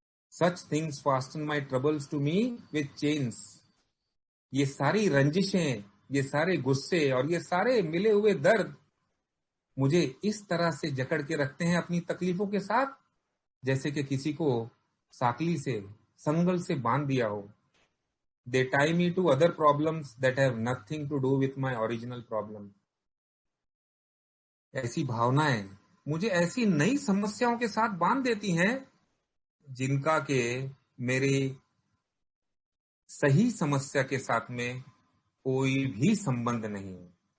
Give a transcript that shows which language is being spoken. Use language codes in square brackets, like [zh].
[en] Such things fasten my troubles to me with chains. [hi] ये सारी रंजिशें, ये सारे गुस्से और ये सारे मिले हुए दर्द मुझे इस तरह से जकड़ के रखते हैं अपनी तकलीफों के साथ, जैसे कि किसी को साकली से, संगल से बांध दिया हो। [en] They tie me to other problems that have nothing to do with my original problem. [hi] ऐसी भावनाएं मुझे ऐसी नई समस्याओं के साथ बांध देती हैं जिनका के मेरे सही समस्या के साथ में कोई भी संबंध नहीं है।